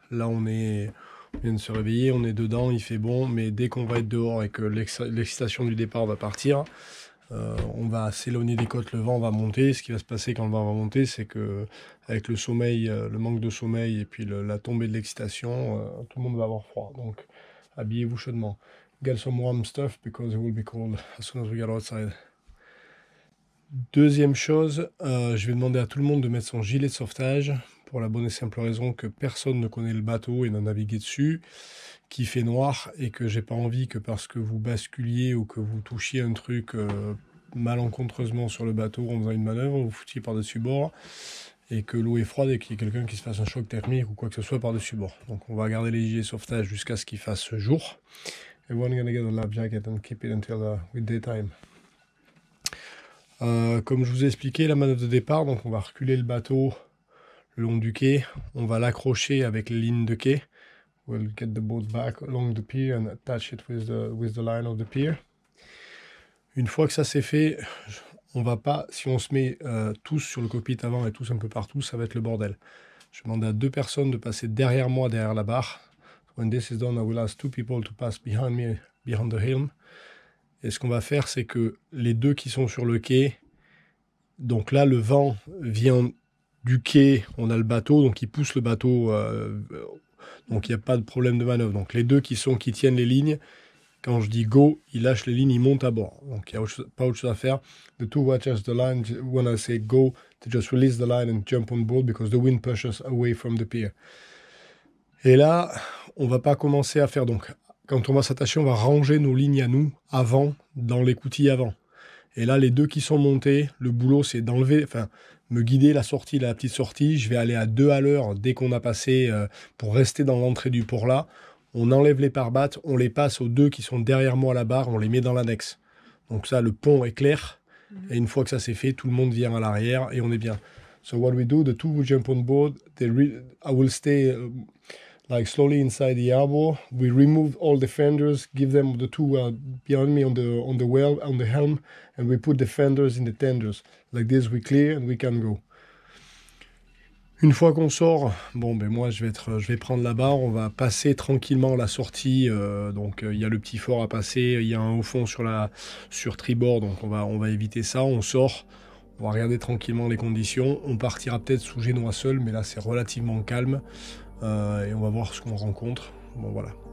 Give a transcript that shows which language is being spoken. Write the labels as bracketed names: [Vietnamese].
[French] Là on vient de se réveiller, on est dedans, il fait bon, mais dès qu'on va être dehors et que l'excitation du départ va partir, on va s'éloigner des côtes, le vent va monter. Ce qui va se passer quand le vent va monter, c'est que avec le sommeil, le manque de sommeil et puis la tombée de l'excitation, tout le monde va avoir froid. Donc habillez-vous chaudement. [English] Get some warm stuff because it will be cold as soon as we get outside. [French] Deuxième chose, je vais demander à tout le monde de mettre son gilet de sauvetage pour la bonne et simple raison que personne ne connaît le bateau et n'a navigué dessus, qu'il fait noir et que j'ai pas envie que parce que vous basculiez ou que vous touchiez un truc malencontreusement sur le bateau en faisant une manœuvre, vous foutiez par-dessus bord et que l'eau est froide et qu'il y ait quelqu'un qui se fasse un choc thermique ou quoi que ce soit par-dessus bord. Donc on va garder les gilets de sauvetage jusqu'à ce qu'il fasse jour. [English] Everyone gonna get a life jacket and keep it until with daytime. [French] Comme je vous ai expliqué, la manœuvre de départ, donc on va reculer le bateau le long du quai, on va l'accrocher avec les lignes de quai. [English] We'll get the boat back along the pier and attach it with the line of the pier. [French] Une fois que ça c'est fait, on va pas, si on se met tous sur le cockpit avant et tous un peu partout, ça va être le bordel. Je demande à 2 personnes de passer derrière moi, derrière la barre. [English] When this is done, I will ask 2 people to pass behind me, behind the helm. [French] Et ce qu'on va faire, c'est que les 2 qui sont sur le quai, donc là, le vent vient du quai, on a le bateau, donc il pousse le bateau, donc il n'y a pas de problème de manœuvre. Donc les 2 qui tiennent les lignes, quand je dis go, ils lâchent les lignes, ils montent à bord. Donc il n'y a pas autre chose à faire. [English] The 2 watchers the line, when I say go, they just release the line and jump on board because the wind pushes away from the pier. [French] Et là, on va pas commencer à faire, donc quand on va s'attacher, on va ranger nos lignes à nous avant, dans l'écoutille avant. Et là, les 2 qui sont montés, le boulot c'est d'enlever, enfin, me guider la sortie, la petite sortie. Je vais aller à 2 à l'heure dès qu'on a passé, pour rester dans l'entrée du port là. On enlève les pare-battes, on les passe aux 2 qui sont derrière moi à la barre, on les met dans l'annexe. Donc ça, le pont est clair. Et une fois que ça c'est fait, tout le monde vient à l'arrière et on est bien. [English] So what we do, the 2 will jump on board. I will stay like slowly inside the harbor. We remove all the fenders, give them the 2 behind me on the well, on the helm, and we put the fenders in the tenders. Like this, we clear and we can go. [French] Une fois qu'on sort, bon ben moi je vais prendre la barre, on va passer tranquillement la sortie, donc il y a le petit fort à passer, il y a un haut fond sur tribord, donc on va éviter ça, on sort, on va regarder tranquillement les conditions, on partira peut-être sous génois seul, mais là c'est relativement calme, et on va voir ce qu'on rencontre, bon voilà.